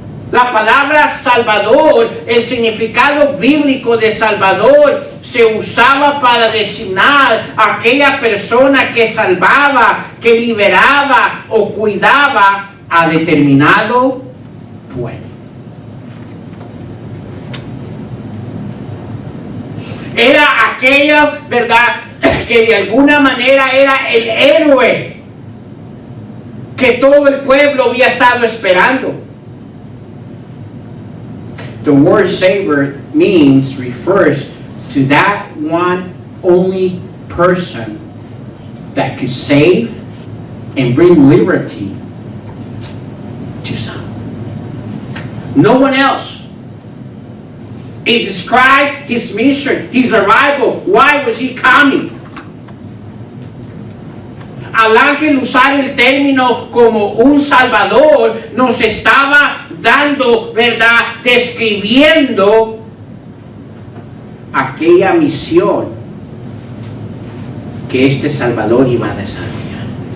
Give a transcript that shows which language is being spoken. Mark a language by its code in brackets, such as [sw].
[es] La palabra Salvador, el significado bíblico de Salvador, se usaba para designar a aquella persona que salvaba, que liberaba o cuidaba a determinado pueblo. Era aquello, ¿verdad?, que de alguna manera era el héroe que todo el pueblo había estado esperando. [en] The word Savior refers to that one only person that could save and bring liberty to some. No one else. It described his mission, his arrival. Why was he coming? [es] Al ángel usar el término como un salvador, nos estaba dando, ¿verdad?, describiendo aquella misión que este salvador iba a desarrollar.